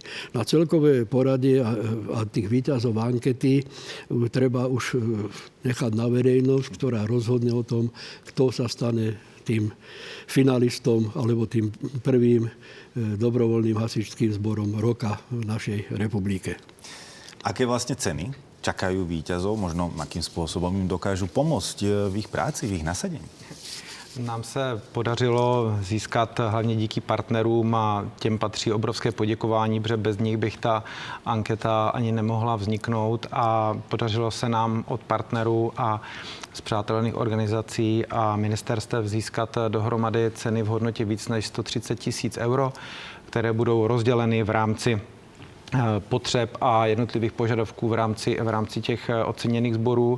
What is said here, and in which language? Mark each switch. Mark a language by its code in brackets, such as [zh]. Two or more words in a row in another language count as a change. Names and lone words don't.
[sk] Na celkové poradie a tých víťazov ankety treba už nechať na verejnosť, ktorá rozhodne o tom, kto sa stane tým finalistom alebo tým prvým dobrovoľným hasičským zborom roka v našej republike. Aké vlastne ceny čakajú víťazov? Možno akým spôsobom im dokážu pomôcť v ich práci, v ich nasadení? [cs] Nám se podařilo získat hlavně díky partnerům a těm patří obrovské poděkování, protože bez nich bych ta anketa ani nemohla vzniknout a podařilo se nám od partnerů a spřátelených organizací a ministerstev získat dohromady ceny v hodnotě víc než 130 000 euro, které budou rozděleny v rámci potřeb a jednotlivých požadavků v rámci těch oceněných sborů.